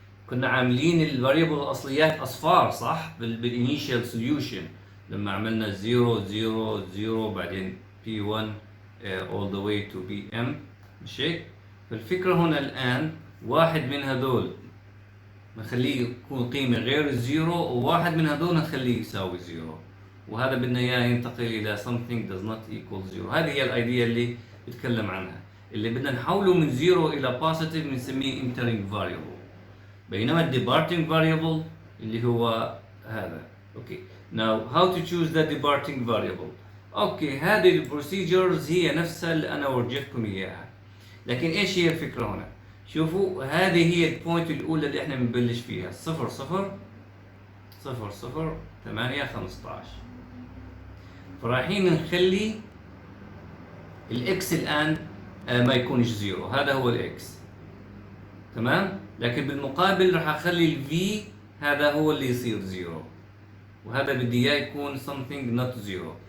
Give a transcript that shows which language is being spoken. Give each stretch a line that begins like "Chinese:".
Arabic: كنا عاملين الفاريبل الاصليات اصفار صح بالانيشال سوليوشن لما عملنا 0 0 0 بعدين P1
English: all the way to Pm
Arabic: مش هيك؟ فالفكرة هنا الآن واحد من هذول نخليه يكون قيمة غير الزيرو وواحد من هذول نخليه يساوي زيرو وهذا بدنا إياه ينتقل إلى
English: something does not equal zero.
Arabic: هذه هي الأيديا اللي بتكلم عنها اللي بدنا نحوله من زيرو إلى positive بنسميه entering variable بينما ال departing variable اللي هو هذا.
English: Okay now how to choose the departing variable.
Arabic: اوكي هذه البروسيجرز هي نفسها اللي انا ورجيتكم اياها لكن ايش هي الفكره هنا؟ شوفوا هذه هي البوينت الاولى اللي احنا بنبلش فيها 0 0 0 0 8 15 فرايحين نخلي الاكس الان ما يكونش زيرو هذا هو الاكس تمام لكن بالمقابل راح اخلي الفي هذا هو اللي يصير زيرو وهذا بدي اياه يكون
English: something not zero.